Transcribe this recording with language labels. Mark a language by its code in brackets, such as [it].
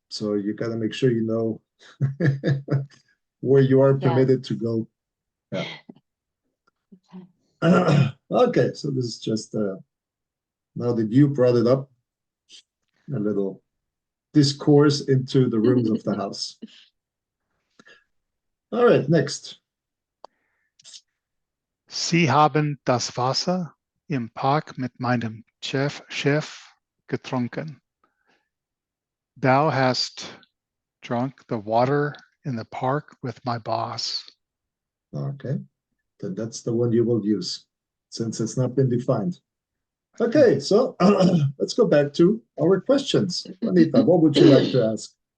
[en] So you got to make sure you know where you are permitted to go. Yeah. Okay, so this is just now that you brought it up, a little discourse into the rooms of the house. All right, next. [de] Sie haben das Wasser im Park mit meinem Chef getrunken. [en] Thou hast drunk the water in the park with my boss. Okay, then that's the one you will use since it's not been defined. Okay, so let's go back to our questions. Anita, what would you like to ask?